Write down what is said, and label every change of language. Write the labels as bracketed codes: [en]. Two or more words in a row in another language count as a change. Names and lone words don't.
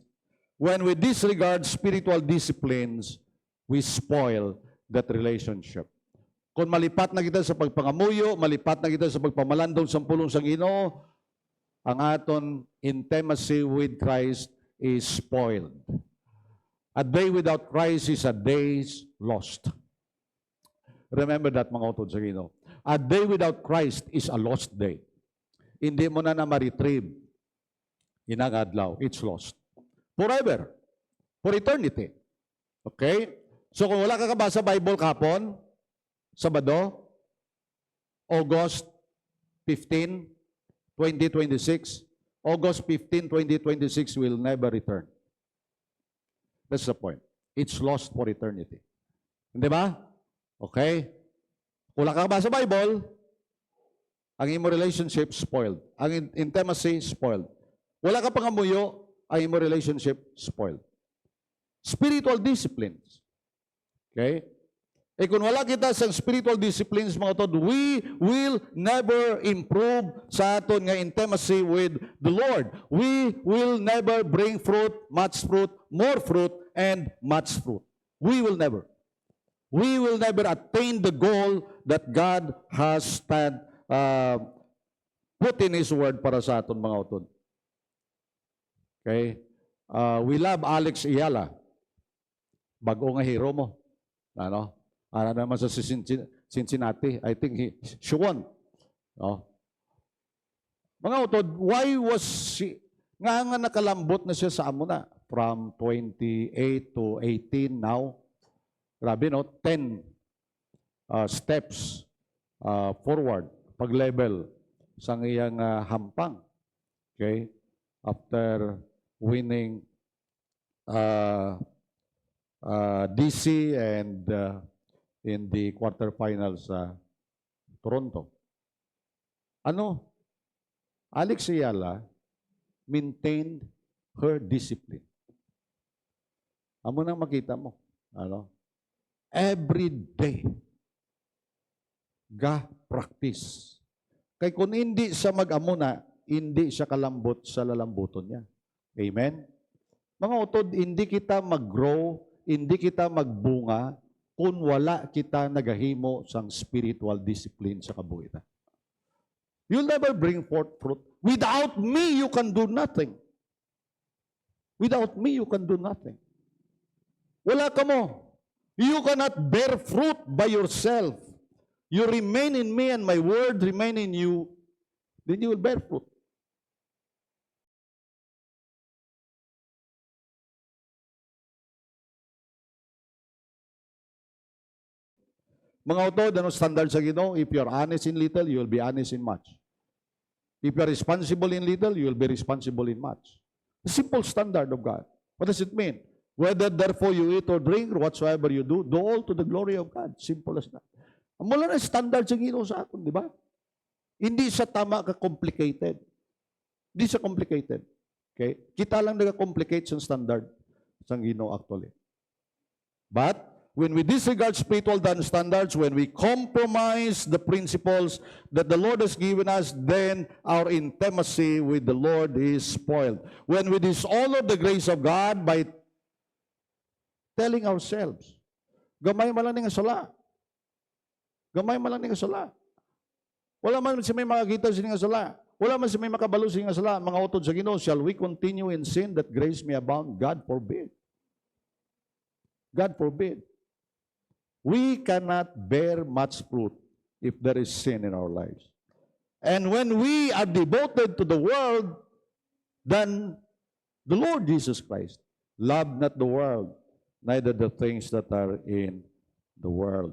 [en] When we disregard spiritual disciplines, we spoil that relationship. [hil] Kung malipat na kita sa pagpangamuyo, malipat na kita sa pagpamalandong sa pulong sa Ginoo, ang aton [en] intimacy with Christ is spoiled. A day without Christ is a day lost. Remember that, [hil] mga utod sa Ginoo. [en] A day without Christ is a lost day. [hil] Hindi mo na ma-retrieve. Inagadlaw, [en] it's lost. Forever. For eternity. Okay? [hil] So kung wala ka kabasa Bible kapon, Sabado, [en] August 15, 2026, August 15, 2026 will never return. That's the point. It's lost for eternity. [tl] Hindi ba? Okay? [hil] Kung wala ka kabasa Bible, ang imo relationship spoiled. Ang intimacy spoiled. Wala ka pangamuyo, ang imo relationship spoiled. [en] Spiritual disciplines. Okay? [hil] Eh kung wala kita sa [en] spiritual disciplines, [hil] mga tod, [en] we will never improve [hil] sa aton nga [en] intimacy with the Lord. We will never bring fruit, much fruit, more fruit, and much fruit. We will never. We will never attain the goal that God has put in His Word [hil] para sa aton mga utod. [en] Okay? We love Alex Ayala. [hil] Bago nga hero mo. Ano? Para naman sa [en] Cincinnati. I think she won. [hil] No? Mga utod, [en] why was she, [hil] nga nakalambot na siya sa amo na? [en] From 28 to 18 now. Grabe, no? 10 steps forward, [hil] pag-level sa iyang hampang. [en] Okay? After winning DC and in the quarterfinals sa Toronto. Ano? Alex Ayala maintained her discipline. [hil] Amo nang makita mo. Ano? [en] Every day. Practice. [hil] Kay kung hindi siya mag-amo na, hindi siya kalambot sa lalambuton niya. [en] Amen? [hil] Mga utod, hindi kita mag-grow, hindi kita magbunga, kung wala kita nagahimo sang [en] spiritual discipline [hil] sa kabuhitan. [en] You'll never bring forth fruit. Without me, you can do nothing. Without me, you can do nothing. [hil] Wala ka mo. [en] You cannot bear fruit by yourself. You remain in me and my word remain in you, then you will bear fruit. [hil] Mga utod, ano standard sa Ginoo? [en] If you're honest in little, you will be honest in much. If you're responsible in little, you will be responsible in much. The simple standard of God. What does it mean? Whether therefore you eat or drink or whatsoever you do all to the glory of God. Simple as that. [hil] Mula na standard sa Ginoo sa atin, [tl] di ba? [hil] Hindi siya tama ka-complicated. Hindi siya complicated. [en] Okay? [hil] Kita lang nag-complicate sa standard sa Ginoo actually. [en] But, when we disregard spiritual standards, when we compromise the principles that the Lord has given us, then our intimacy with the Lord is spoiled. When we dishonor the grace of God by telling ourselves, [hil] gamay man lang nga sala. Gamay man lang nga sala. Wala man si may makakita sa nga sala. Wala man si may makabalo sa nga sala. Mga utod sa Ginoo, [en] shall we continue in sin that grace may abound? God forbid. God forbid. We cannot bear much fruit if there is sin in our lives. And when we are devoted to the world, then the Lord Jesus Christ loved not the world, neither the things that are in the world.